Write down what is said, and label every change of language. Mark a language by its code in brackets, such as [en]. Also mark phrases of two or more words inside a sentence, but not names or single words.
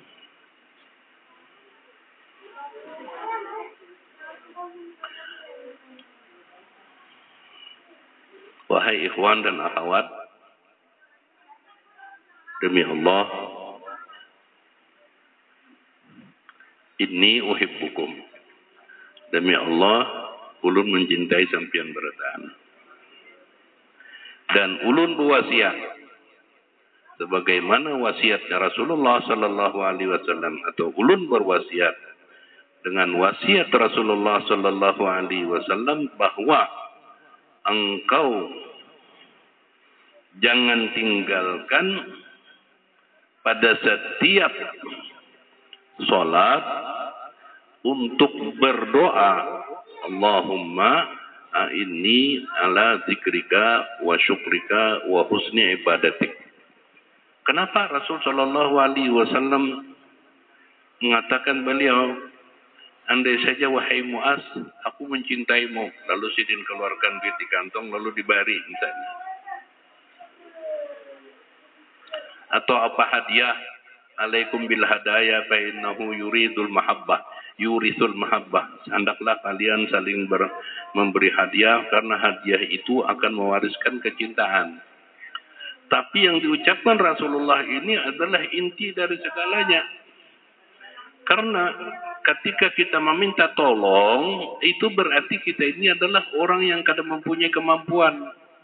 [id] Wahai ikhwan dan akhwat, demi Allah, [ar] إني أحبكم. [bjn] Demi Allah, ulun mencintai sampian berataan. [id] Dan ulun berwasiat sebagaimana wasiatnya Rasulullah [ar] صلى الله عليه وسلم, [id] atau ulun berwasiat dengan wasiat Rasulullah [ar] صلى الله عليه وسلم [id] bahwa engkau jangan tinggalkan pada setiap salat untuk berdoa, [ar] اللهم أعني على ذكرك وشكرك وحسن عبادتك. [id] Kenapa Rasul [ar] صلى الله عليه وسلم [id] mengatakan beliau, andai saja wahai Muaz, aku mencintaimu, lalu Sidin keluarkan duit di kantong lalu dibari misalnya. Atau apa hadiah, [ar] عليكم بالهدايا فإنه يورث المحبة. [id] Hendaklah kalian saling memberi hadiah karena hadiah itu akan mewariskan kecintaan. Tapi yang diucapkan Rasulullah ini adalah inti dari segalanya. Karena ketika kita meminta tolong, itu berarti kita ini adalah orang yang kadang mempunyai kemampuan.